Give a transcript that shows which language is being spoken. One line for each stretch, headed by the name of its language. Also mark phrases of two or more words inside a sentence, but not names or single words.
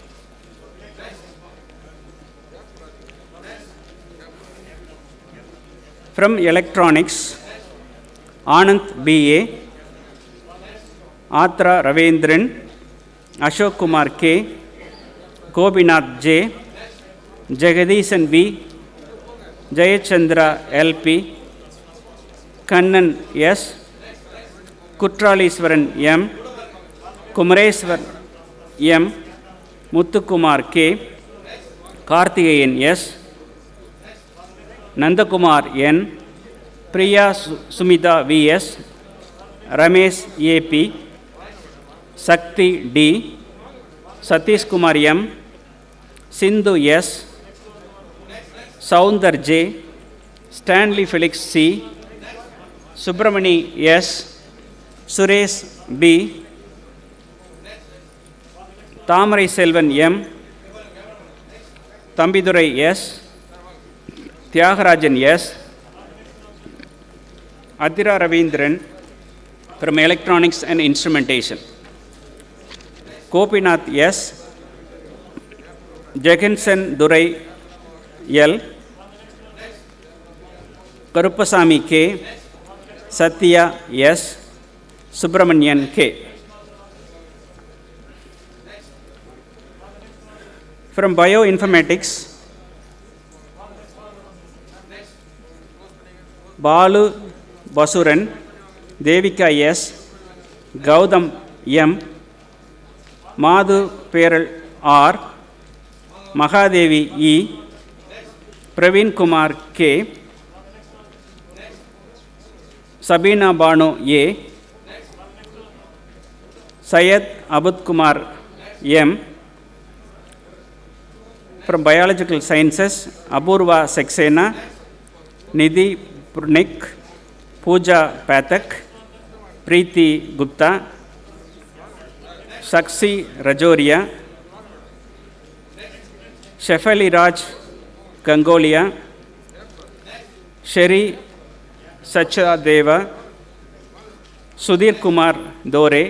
English: From Electronics, Anand B. A. Atra Ravendran, Ashok Kumar K. Gobinath J. Jagadishan V. Jayachandra L. P. Kannan S. Kutraliswaran M. Kumareswar M. Muthukumar K. Karthigeyan S. Nandakumar N. Priya Sumita V. S. Ramesh A. P. Sakti D. Satish Kumar M. Sindhu S. Soundar J. Stanley Felix C. Subramani S. Suresh B. Tamarai Selvan M. Tambidurai S. Tyagarajan S. Adira Ravindran from Electronics and Instrumentation. Gopinath S. Jagansen Durai L. Karupasamy K. Satya S. Subramanian K. From Bioinformatics, Balu Basuran, Devika S. Gautam M. Madhu Peral R. Mahadevi E. Praveen Kumar K. Sabina Banu A. Syed Abud Kumar M. From Biological Sciences, Apurva Saxena, Nidhi Purnik, Pooja Pathak, Preeti Gupta, Sakshi Rajoria, Shefali Raj Gangolia, Sheri Sachadeva, Sudhir Kumar Dore.